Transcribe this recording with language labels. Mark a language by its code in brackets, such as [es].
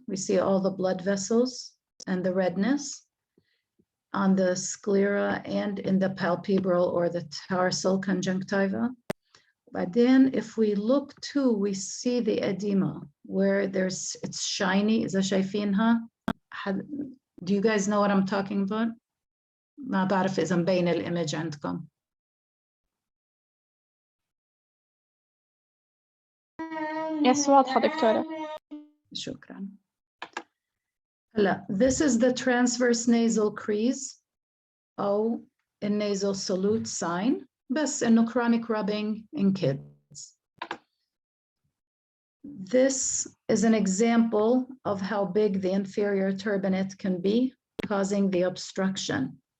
[en] We see all the blood vessels and the redness on the sclera and in the palpebral or the tarsal conjunctiva. But then if we look too, we see the edema where it's shiny. [ar] إذا شايفينها. [en] Do you guys know what I'm talking about? [ar] ما بعرف إذا مبين الإيمج عندكم. Yes, واضحة دكتورة. شكرا. [en] هلا, this is the transverse nasal crease أو الnasal salute sign, بس إنه chronic rubbing in kids. This is an example of how big the inferior turbinate can be, causing the obstruction.